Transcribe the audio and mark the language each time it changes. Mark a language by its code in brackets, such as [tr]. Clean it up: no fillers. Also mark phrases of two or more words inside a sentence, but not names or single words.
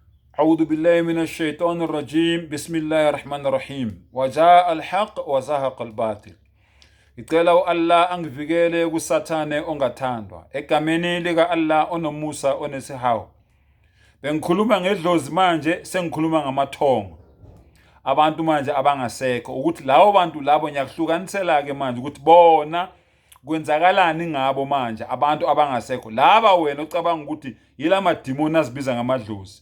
[ar] أعوذ بالله من الشيطان الرجيم بسم الله الرحمن الرحيم وجاء الحق وزهق الباطل. [zu] Icela Allah angivikele kusathane ongathandwa egameni lika Allah onomusa onesihawu. Bengikhuluma ngedlozi manje sengikhuluma ngamathongo. Abantu manje abangasekho ukuthi lawo bantu labo ngiyakuhlukanisela ke manje ukuthi bona kwenzakalani ngabo manje abantu abangasekho laba wena ocabanga ukuthi yila madimoni azibiza ngamadlozi.